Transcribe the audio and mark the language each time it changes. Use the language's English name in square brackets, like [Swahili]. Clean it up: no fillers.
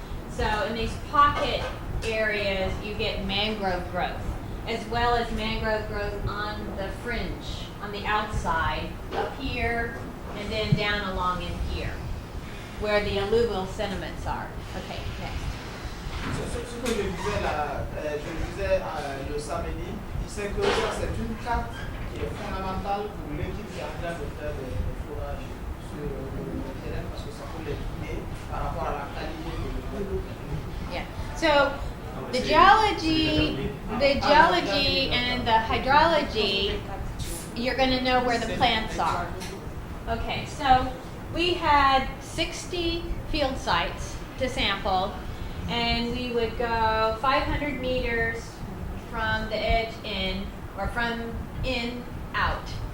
[English] So in these pocket areas, you get mangrove growth, as well as mangrove growth on the fringe, on the outside, up here, and then down along in here, where the alluvial sediments are. Okay, next. [French] Ce que je disais le samedi, c'est que ça c'est une carte qui est fondamentale pour l'équipe qui est en train de faire des forages sur le terrain parce que ça peut les guider par rapport à la qualité de l'eau. [English] Yeah. So the geology and the hydrology, you're going to know where the plants are. Okay, so we had 60 field sites to sample, and we would go 500 meters from the edge in, or from in out.